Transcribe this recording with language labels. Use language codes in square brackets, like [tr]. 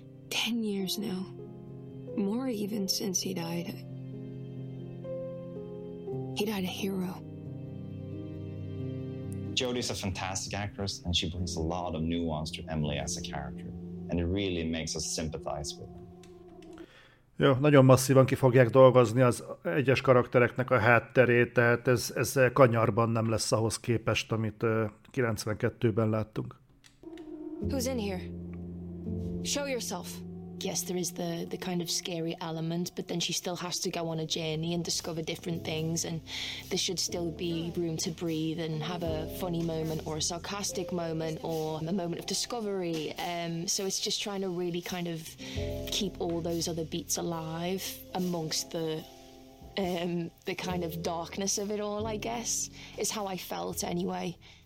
[en] 10 years now. More even since he died. He died a hero. Jodie's a fantastic actress, and she brings a lot of nuance to Emily as a character, and it really makes us sympathize with her. [hu] Jó, nagyon masszívan ki fogják dolgozni az egyes karaktereknek a hátterét, tehát ez kanyarban nem lesz ahhoz képest, amit 92-ben láttunk. [en] Who's in here? Show yourself. Yes, there is the kind of scary element, but then she still has to go on a journey and discover different things, and there should still be room to breathe and have a funny moment or a sarcastic moment or a moment of discovery. So it's just trying to really kind of keep all those other beats alive amongst the kind of darkness of it all, I guess, is how I felt anyway.